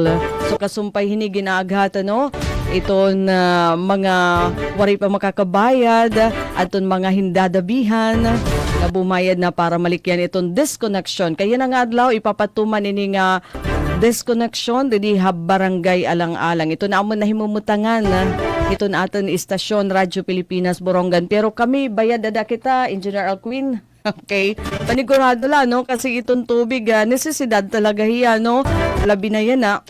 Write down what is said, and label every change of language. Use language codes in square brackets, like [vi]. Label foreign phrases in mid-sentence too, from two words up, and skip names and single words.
[war] So kasumpay hini ginaaghatan iton mga wari pa makakabayad aton mga hindadabihan na bumayad na para malikyan itong disconnection. Kaya na nga adlaw ipapatuman ini nga disconnection didi barangay Alang-alang. Ito na amon nahimumutangan ito na aton istasyon Radyo Pilipinas Borongan. Pero kami bayad ada kita Engineer Alquin. Okay, panigurado lang kasi itong tubig necesidad talaga hiya labi na yan